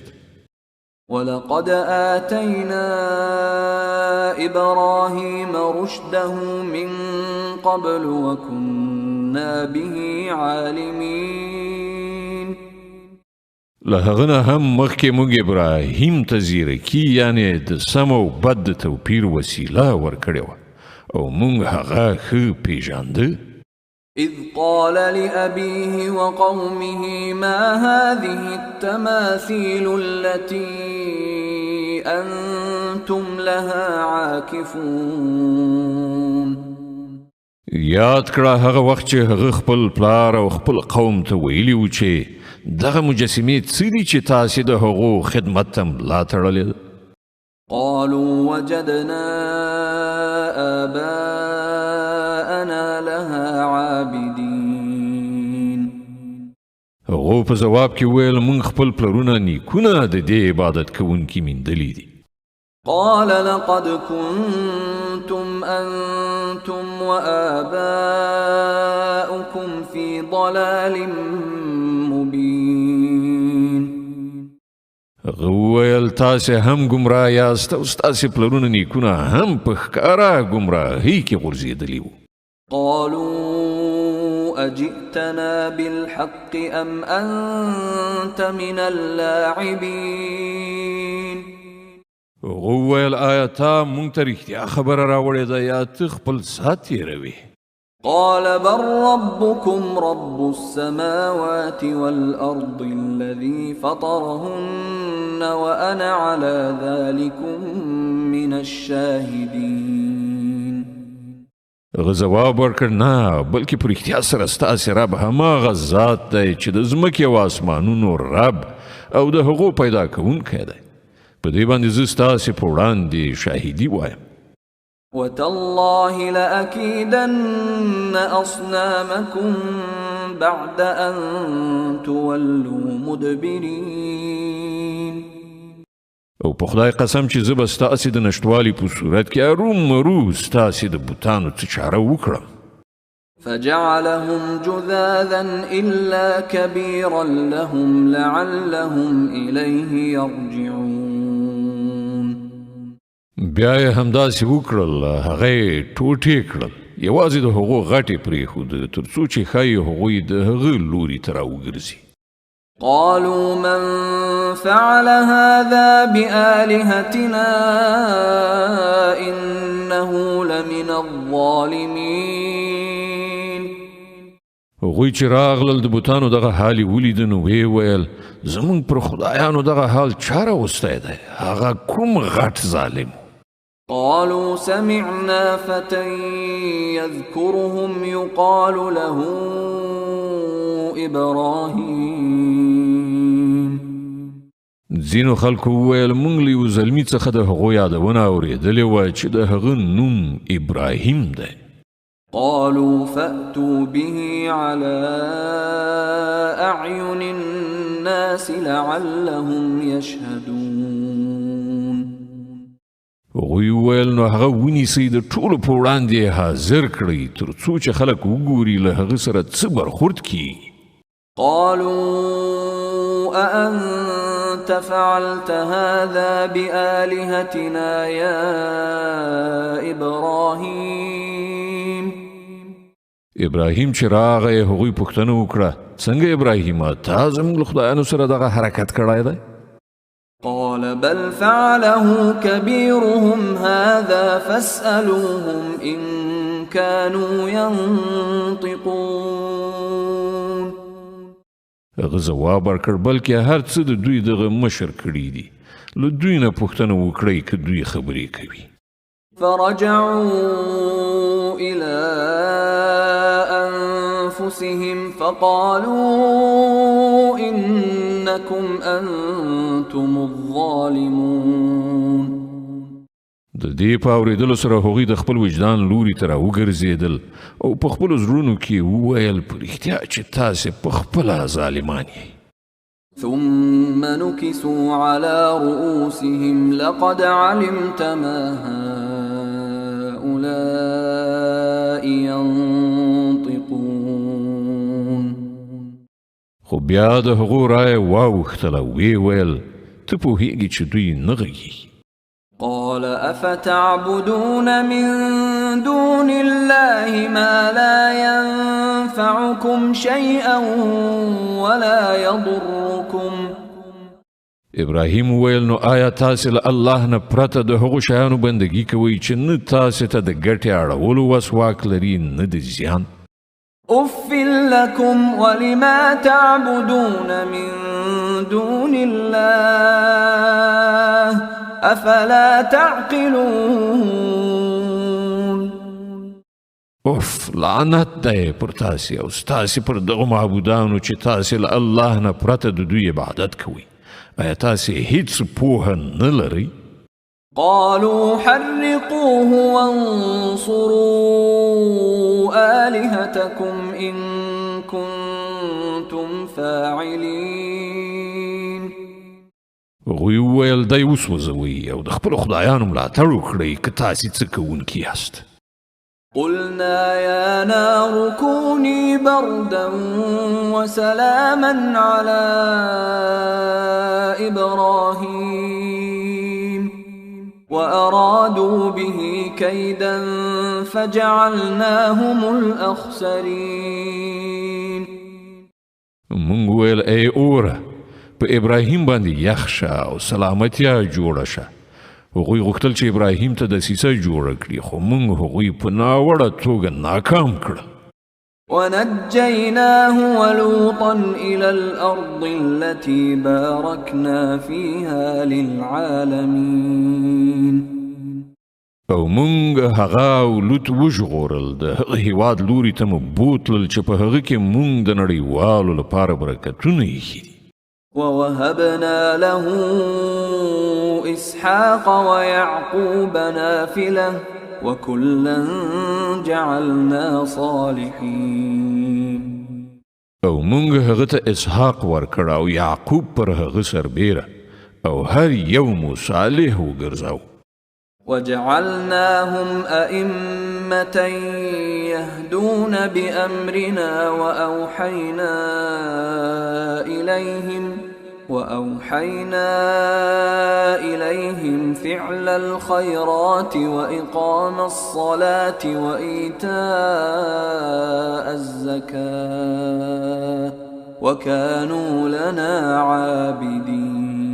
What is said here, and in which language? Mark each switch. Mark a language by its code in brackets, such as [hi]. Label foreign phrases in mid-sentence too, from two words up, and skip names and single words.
[ar] ولقد آتينا إبراهيم رشده من قبل وكنا به عالمين [ps] له هغه نه هم مخکې موږ ابراهیم ته زیرکي یعنی د سم او بد د توپیر وسیله ورکړې وه او موږ هغه ښه پیژانده [ar] إذ قال لأبيه وقومه ما هذه التماثيل التي أنتم لها عاكفون [ps] یاد کړه هغه وخت چې هغه خپل پلار او خپل قوم ته ویلي و چې دغه مجسمې څه دي چې تاسې د هغو خدمت ته ملا تړلې ده [ar] قالوا وجدنا آباءنا لها عابدين [ps] هغو په ځواب کې ویل موږ خپل پلرونه نیکونه د دې عبادت کوونکي میندلي دي [ar] قال لقد كنتم أنتم وآباؤكم في ضلال مبين [ps] ویل تاسې هم ګمراه یاست او ستاسې پلرونه نیکونه هم په ښکاره ګمراهۍ کې غورځېدلي وو [ar] قالوا أجئتنا بالحق أم أنت من اللاعبين [ps] هغو ویل آیا تا مونږ ته رښتیا خبره راوړې ده یا ته خپل ساعت تېروې [ar] قال بل ربكم رب السماوات والأرض الذي فطرهن وأنا على ذلكم من الشاهدين [ps] هغه ځواب ورکړ نه بلکې په رښتیا سره ستاسې رب هماغه ذات دی چې د ځمکې او اسمانونو رب او د هغو پیدا کوونکی دی په دې باندې زه ستاسې په وړاندې شاهدي وایم [ar] وتالله لأكيدن أصنامكم بعد أن تولوا مدبرين [ps] او په خدای قسم چې زه به ستاسې د نشتوالي په صورت کې ارومرو ستاسې د بوتانو څه چاره وکړم [ar] فجعلهم جذاذا إلا كبيرا لهم لعلهم إليه يرجعون. [ps] بیا یې همداسې وکړل، هغه یې ټوټې کړل، یوازې د هغو غټې پرېښود تر څو چې ښایي هغوی د هغه لوري ته راوګرځي. [ar] قالوا من فعل هذا بآلهتنا إنه لمن الظالمين. [ps] هغوی چې راغلل د بوتانو دغه حال یې ولید نو ویې ویل زموږ پر خدایانو دغه حال چا راوستی دی؟ هغه کوم غټ ظالم. [ar] قالوا سمعنا فتى يذكرهم يقال له إبراهيم. [ps] ځینو خلکو وویل موږ له یو زلمي څخه د هغو یادونه اورېدلې وه چې د هغه نوم ابراهیم دی. [ar] قالوا فأتوا به على أعين الناس لعلهم يشهدون. [ps] هغوی وویل نو هغه ونیسئ د ټولو په وړاندې حاضر کړئ تر څو چې خلک وګوري له هغه سره څه برخورد کیږي. [ar] قالوا أأنت فعلت هذا بآلهتنا يا إبراهيم. [ps] ابراهیم چې راغی هغوی پوښتنه وکړه څنګه ابراهیمه تا زموږ له خدایانو سره دغه حرکت کړی دی؟ [ar] قال بل فعله كبيرهم هذا فاسألوهم إن كانوا ينطقون. [ps] هغه ځواب ورکړ بلکې هر څه د دوی دغه مشر کړي دي، له دوی نه پوښتنه وکړئ که دوی خبرې کوي. [ar] فرجعوا إلى أنفسهم فقالوا إنكم أنتم الظالمون. [ps] د دې په اورېدلو سره هغوی د خپل وجدان لوري ته راوګرځېدل او په خپلو زړونو کې وویل په رښتیا چې تاسې په خپله ظالمان یئ. [ar] ثم نكسوا على رؤوسهم لقد علمت ما هؤلاء ينطقون. [ps] خو بیا د هغو رایه واوښتله ویې ویل ته پوهېږې چې دوی نه غږیږي. [ar] قال أفتعبدون من دون الله ما لا ينفعكم شيئا ولا يضركم. [ps] ابراهیم ویل نو آیا تاسې له الله نه پرته د هغو شیانو بندګي کوئ چې نه تاسې ته د ګټې اړولو وس واک لري نه د زیان؟ [ar] أف لكم ولما تعبدون من دون الله أفلا تعقلون. [ps] اوف لعنت دی پر تاسې او ستاسې پر دغو معبودانو چې تاسې له الله نه پرته د دوی عبادت کوئ. آیا تاسې هیڅ پوهه نه لرئ؟ [ar] قالوا حرقوه وانصروا آلهتكم إن كنتم فاعلين. [ps] هغوی وویل دی وسوځوئ او د خپلو خدایانو ملاتړ وکړئ که تاسې څه کوونکي یاست. [ar] قلنا يا نار كوني بردا وسلاما على إبراهيم وأرادوا به كيدا فجعلناهم الأخسرين. [ps] مونږ ویل ای اوره په ابراهیم باندې یخ شه او سلامتیا جوړه شه. هغوی غوښتل چې ابراهیم ته دسیسه جوړه کړي خو موږ هغوی په ناوړه توګه ناکام کړل. [ar] ونجيناه ولوطا إلى الأرض التي باركنا فيها للعالمين. [ps] او مونږ هغه او لوط وژغورل د هغه هیواد لوري ته مو بوتلل چې په هغه کې مونږ د نړیوالو لپاره برکتونه ایښي دي. [ar] ووهبنا له إسحاق ويعقوب نافلة وكلا جعلنا صالحين. [ps] او مونږ هغه ته اسحاق ورکړ او یعقوب پر هغه سربیره او هر یو مو صالح وګرځاو. [ar] وجعلناهم أئمة أئمة يهدون بأمرنا وأوحينا إليهم فعل الخيرات وإقام الصلاة وإيتاء الزكاة وكانوا لنا عابدين.